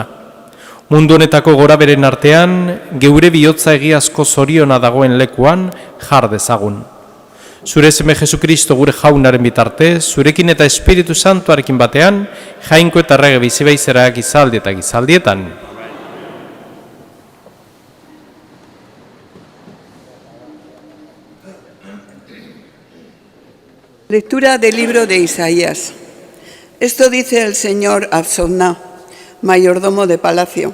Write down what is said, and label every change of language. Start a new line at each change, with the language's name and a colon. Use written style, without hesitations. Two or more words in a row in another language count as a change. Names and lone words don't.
Basque: Mundu honetako goraberen artean, geure bihotza egiazko zoriona dagoen lekuan jar dezagun. Zure seme Jesukristo gure jaunaren bitartez, zurekin eta Espiritu Santuarekin batean, jainko eta errege bizibaizera gizaldi eta gizaldietan.
Spanish: Lectura del libro de Isaías. Esto dice el señor Absodná, mayordomo de palacio.